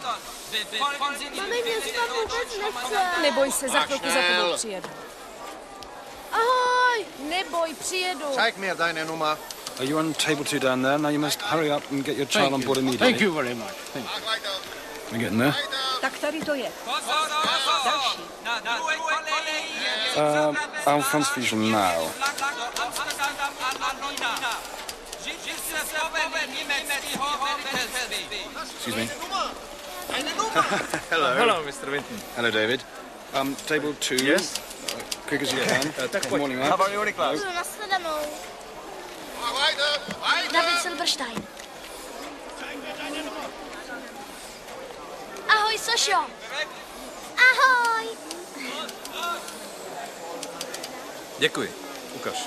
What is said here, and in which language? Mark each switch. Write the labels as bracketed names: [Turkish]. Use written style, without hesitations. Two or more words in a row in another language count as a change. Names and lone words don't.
[German] Befolgen Sie die Befehle. [Czech] Neboj se, za chvilku za tebou přijedu. Ahoj, neboj, přijedu. [German] Zeig mir deine Nummer. [English] Are you on table 2 down there? Now you must hurry up and get your child on board immediately. Thank you very much. We're getting there. [Czech] Tak tady to je. Další. [English] Alphonse Fischl now. Excuse me. Hello. Hello, Mr. Winton. Hello, David. Table 2. Yes? Quick as you can. [Czech] Tak [English] Good morning, [Czech] pojď. [English] Matt. How are you, Niklas? [Czech] Nashledanou. David Silberstein. Ahoj, Sošo. Ahoj. Děkuji. Ukaž.